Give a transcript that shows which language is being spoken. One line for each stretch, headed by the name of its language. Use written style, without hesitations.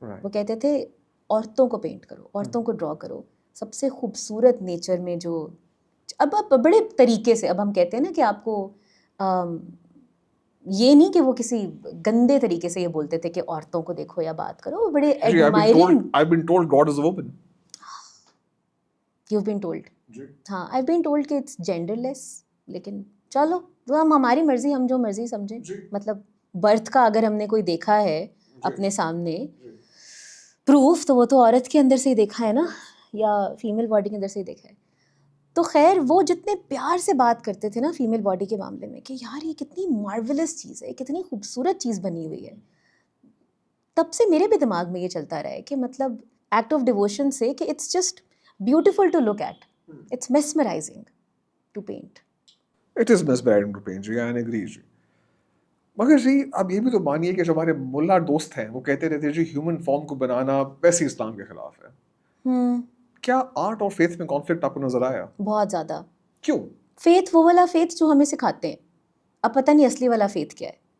Urdu: وہ کہتے تھے عورتوں کو پینٹ کرو, عورتوں کو ڈرا کرو, سب سے خوبصورت نیچر میں جو اب بڑے طریقے سے, اب ہم کہتے ہیں نا کہ آپ کو یہ نہیں کہ وہ کسی گندے طریقے سے یہ بولتے تھے کہ عورتوں کو دیکھو یا بات کرو, وہ بڑے admiring.
English: I've been told God is a woman. You've been told. ہاں, I've been told
Urdu: کہ
English: it's genderless.
Urdu: لیکن چلو ہم ہماری مرضی, ہم جو مرضی سمجھیں. مطلب برتھ کا اگر ہم نے کوئی دیکھا ہے اپنے سامنے پروف, تو وہ تو عورت کے اندر سے ہی دیکھا ہے نا, یا فیمیل باڈی کے اندر سے ہی دیکھا ہے. تو خیر وہ جتنے پیار سے بات کرتے تھے نا فیمیل باڈی کے معاملے میں کہ یار یہ کتنی مارولس چیز ہے, کتنی خوبصورت چیز بنی ہوئی ہے, تب سے میرے بھی دماغ میں یہ چلتا رہا ہے کہ مطلب ایکٹ آف ڈیووشن سے کہ
English: It's just beautiful to look at, it's mesmerizing to paint. It is mesmerizing to paint, جی, I agree جی.
Urdu: مگر جی اب یہ بھی تو مانیے کہ جو ہمارے ملا دوست ہیں وہ کہتے رہتے ہیں جی ہیومن فارم کو بنانا ویسے اسلام کے خلاف ہے. کیا آرٹ اور فیتھ میں کانفلکٹ آپ کو نظر آیا؟ بہت زیادہ. کیوں؟ فیتھ وہ والا فیتھ جو ہمیں سکھاتے ہیں, اب پتہ نہیں اصلی والا فیتھ کیا ہے.